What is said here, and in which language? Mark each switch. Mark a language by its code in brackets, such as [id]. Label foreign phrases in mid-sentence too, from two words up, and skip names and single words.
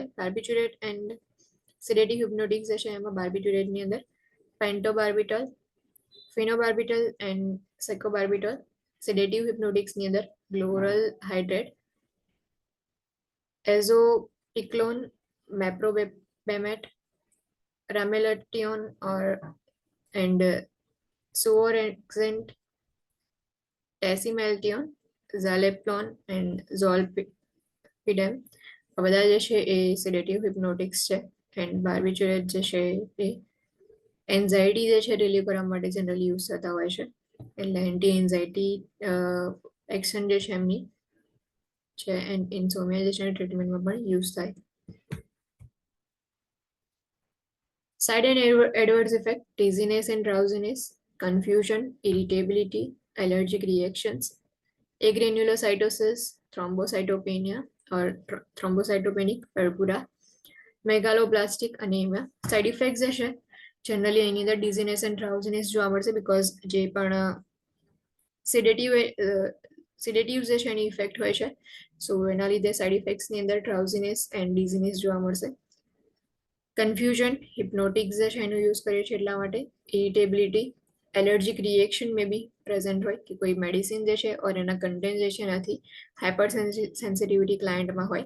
[en] barbiturate and sedative hypnotics [gu] જે છે એમાં બાર્બિટુરેટની અંદર [en] pentobarbital, phenobarbital and secobarbital. sedative hypnotics [gu] અંદર [en] chloral hydrate, [gu] એઝોપિક્લોન, મેપ્રોબેમેટ, [en] ramelation or and suvorexant, tasimeltion, zaleplon and zolpidem. [gu] આ બધા જે છે એ [en] sedative hypnotics [gu] છે. [en] and barbiturate [gu] જે છે એ એન્ઝાઇટી જે છે રિલીવ કરવા માટે [en] generally use [gu] થતા હોય છે, એટલે [en] anti anxiety action [gu] જે છે એમની છે, [en] and insomnia [gu] જે છે ટ્રીટમેન્ટમાં પણ યુઝ થાય. [en] Side and adverse effect: dizziness and drowsiness, confusion, irritability, allergic reactions, agranulocytosis, thrombocytopenia or thrombocytopenic purpura, megaloblastic anemia. Side effects [gu] જે છે જનરલી એની અંદર [en] dizziness and drowsiness [gu] જોવા મળશે, બીકોઝ જે પણ સેડેટિવ જે છે એની ઇફેક્ટ હોય છે, સો એના લીધે [en] side effects [gu] અંદર [en] drowsiness and dizziness [gu] જોવા મળશે. કન્ફ્યુઝન, હિપ્નોટિક્સ જે છે એનું યુઝ કરીએ છીએ એટલા માટે. [en] irritability, allergic reaction may be present [gu] હોય, કે કોઈ મેડિસિન જે છે ઓર એના કન્ટેન્ટ જે છે એનાથી [en] hyper sensitivity client [gu] હોય.